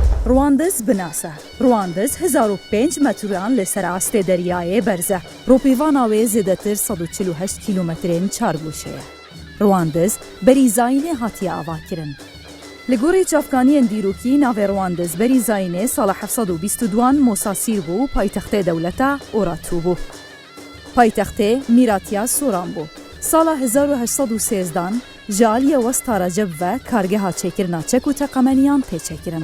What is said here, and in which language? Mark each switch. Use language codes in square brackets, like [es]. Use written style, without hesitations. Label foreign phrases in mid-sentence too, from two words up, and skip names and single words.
[ckb] ڕواندز بناسە. [ku] ڕواندز 1005 مەتران لەسەر ئاستێ دەریایە بەرزە. ڕۆپێڤاناوێ زێدەتر 148 کیلومەترên çargûşeye. ڕواندز بەری زاینێ هاتیە ئاواکردن. Li gorî çavkaniyên dîrokî navê Rwandiz berî Zayînê sala 1922 Mosasîr bû paytextê dewleta Oraçû bû. Paytextê Mîratiya Soran bû. Sala 1813 ji aliyê westa Receb ve kargeha çêkirina çek û teqemeniyan têçekirin.